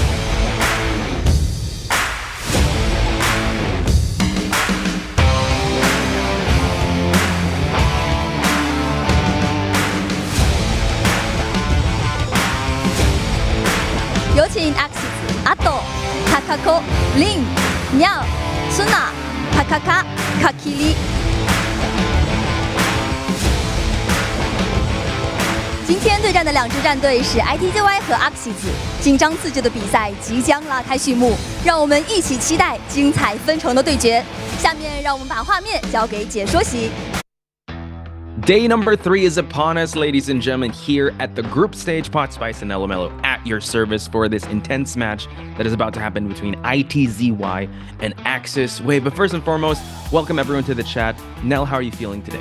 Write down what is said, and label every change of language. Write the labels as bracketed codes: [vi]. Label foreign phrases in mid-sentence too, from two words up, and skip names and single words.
[zh] 有请 AXIZ 阿斗、卡卡コ、リン、ニャオ、スナ、タカカ、カキリ。今天对战的2支战队是 IZTY 和 AXIZ， 紧张刺激的比赛即将拉开序幕，让我们一起期待精彩纷呈的对决。下面让我们把画面交给解说席。 [en] Day number 3 is upon us, ladies and gentlemen, here at the group stage. Pot Spice and Mellow at your service for this intense match that is about to happen between IZTY and AXIZ. Wait, but first and foremost, welcome everyone to the chat. Nell, how are you feeling today?